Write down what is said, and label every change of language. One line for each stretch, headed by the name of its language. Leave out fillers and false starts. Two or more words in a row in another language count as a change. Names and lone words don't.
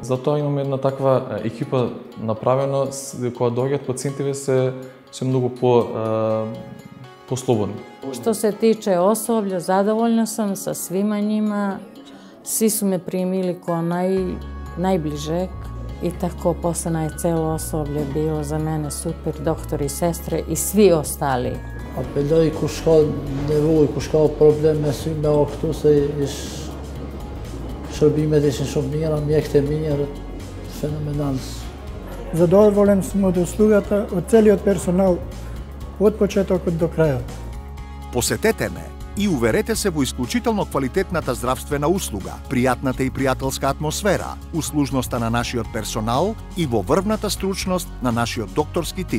Macedonian: Затоа имаме една таква екипа направено, кога доаѓаат пациентиве се многу послободни.
Serbian: Што се тиче особља, задоволна сам со свима њима. Сви су ме примили ко најближек и тако после цело особље било за мене супер, доктори, сестре и сви остали.
Albanian: Apeloj kush ka nevojë, kush ka problem me sy me këtu se shërbimet ishin shumë mira, mjekët e mirë, fenomenal.
Macedonian: Задоволен сум од услугата од целиот персонал од почетокот до крајот. Посетете ме и уверете се во исклучително квалитетната здравствена услуга, пријатната и пријателска атмосфера, услужноста на нашиот персонал и во врвната стручност на нашиот докторски тим.